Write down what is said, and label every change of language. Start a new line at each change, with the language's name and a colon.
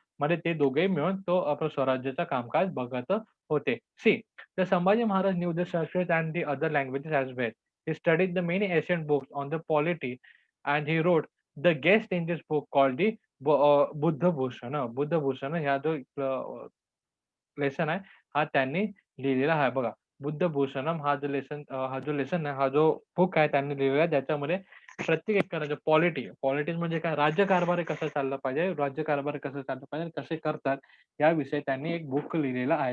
Marathi: म्हणजे ते दोघेही मिळून तो आपलं स्वराज्याचं कामकाज बघत होते.
English: See, the Sambhaji Maharaj knew the Sanskrit and the other languages as well. He studied the many ancient books on the polity and he wrote the guest in this book called the Buddha Bhushana.
Marathi: Buddha Bhushan ह्या जो lesson आहे, हा त्यांनी लिहिलेला आहे बघा. बुद्ध भूषणम हा जो लेसन आहे, हा जो बुक आहे त्यांनी लिहिलेला आहे, ज्याच्यामध्ये प्रत्येक एखाद्याचं पॉलिटिक्स म्हणजे काय, राज्यकारभार कसं चाललं पाहिजे, राज्यकारभार कसं चाललं पाहिजे, कसे करतात, याविषयी त्यांनी एक बुक लिहिलेलं आहे.